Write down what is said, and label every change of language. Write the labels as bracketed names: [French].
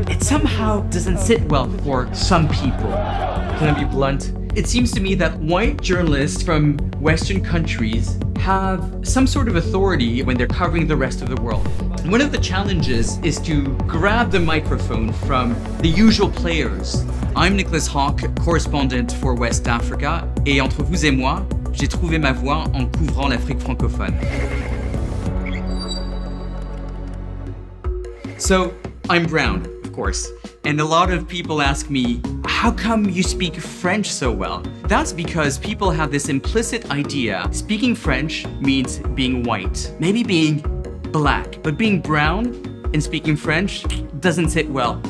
[English] It somehow doesn't sit well for some people. Can I be blunt? It seems to me that white journalists from Western countries have some sort of authority when they're covering the rest of the world. One of the challenges is to grab the microphone from the usual players. I'm Nicolas Haque, correspondent for West Africa, [French] et entre vous et moi, j'ai trouvé ma voie en couvrant l'Afrique francophone. [English] So, I'm brown, of course, and a lot of people ask me, how come you speak French so well? That's because people have this implicit idea speaking French means being white, maybe being black, but being brown and speaking French doesn't sit well.